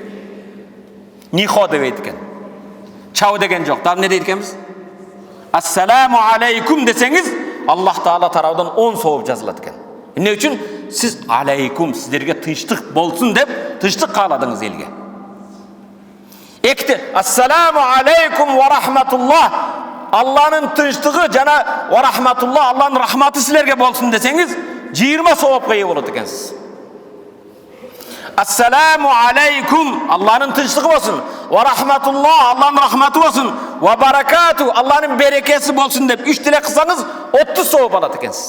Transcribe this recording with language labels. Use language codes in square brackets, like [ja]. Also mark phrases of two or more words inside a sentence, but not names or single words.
[ky] Нихо дебейт экен. Чау деген жок. Дагы эмне дейт экенбиз? [ar] السلام عليكم [ky] десеңиз, Аллах Таала тарабынан 10 сооп жазылат экен. Эмне үчүн? Сиз алейкум, сиздерге тынчтык болсун деп, тынчтык кааладыңыз элге. [ar] Экти السلام عليكم ورحمة الله. [ky] Алланын тынчтыгы жана [ar] ورحمة الله, [ky] Алланын рахматы силерге болсун десеңиз, 20 соопко ээ болот экенсиз. [ar] السلام عليكم, [ky] Алланын тынчтыгы болсун. [ar] ورحمة الله, [ky] Алланын рахматы болсун. [ar] وبركاته, [ky] Алланын берекеси болсун деп 3 тилек кылсаңыз, 30 сооп алат экенсиз.